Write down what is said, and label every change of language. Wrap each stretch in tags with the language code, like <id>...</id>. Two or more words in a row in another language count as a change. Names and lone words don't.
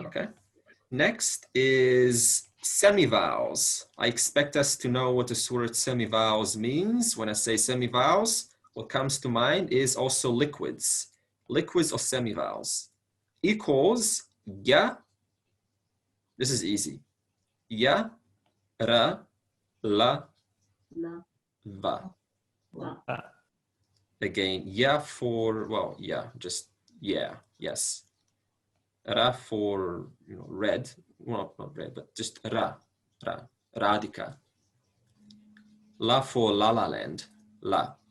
<en>Okay. Next is semivowels. I expect us to know what the word semivowels means. When I say semivowels, what comes to mind is also liquids. Liquids or semivowels. Equals ya. This is easy. Ya, ra, la, va. Again, ya for, well, yeah, just yeah, yes. Ra for, red. Well, not red, but just ra, radhika. La for La La Land, la.</en>